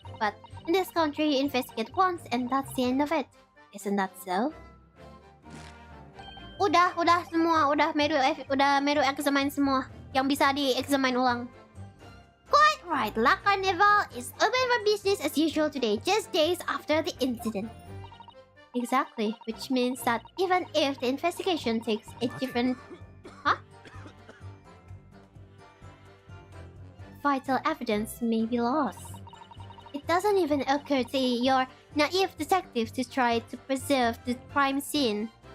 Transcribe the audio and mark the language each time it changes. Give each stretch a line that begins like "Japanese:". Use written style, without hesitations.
English: But in this country, you investigate once and that's the end of it. Isn't that so?
Indonesian: Udah semua, udah Meru examine semua yang bisa di-examine ulang.
English: Quite right, La Carnival is open for business as usual today, just days after the incident. Exactly, which means that even if the investigation takes a different... Vital evidence may be lost. It doesn't even occur to your naive detectives to try to preserve the crime scene.